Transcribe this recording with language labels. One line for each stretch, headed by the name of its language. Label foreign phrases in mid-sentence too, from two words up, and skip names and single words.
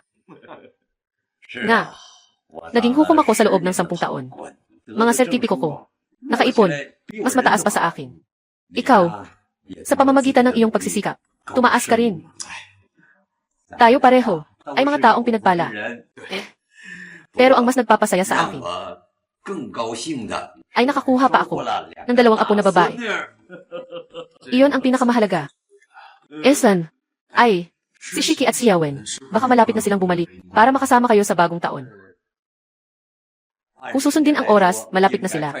Filipino: Nga, naging hukom ako sa loob ng 10 taon. Mga sertipiko ko, nakaipon, mas mataas pa sa akin. Ikaw, sa pamamagitan ng iyong pagsisikap, tumaas ka rin. Tayo pareho, ay mga taong pinagpala. Pero ang mas nagpapasaya sa akin,
Chinese: 更高兴的
Filipino: ay nakakuha pa ako
Chinese: 了
Filipino: ng 2 apo na babae.
Chinese: 孙女儿
Filipino: Iyon ang pinakamahalaga. Esan, ay, si Shiki at si Yawen, baka malapit na silang bumalik para makasama kayo sa bagong taon. Kung susundin ang oras, malapit na sila.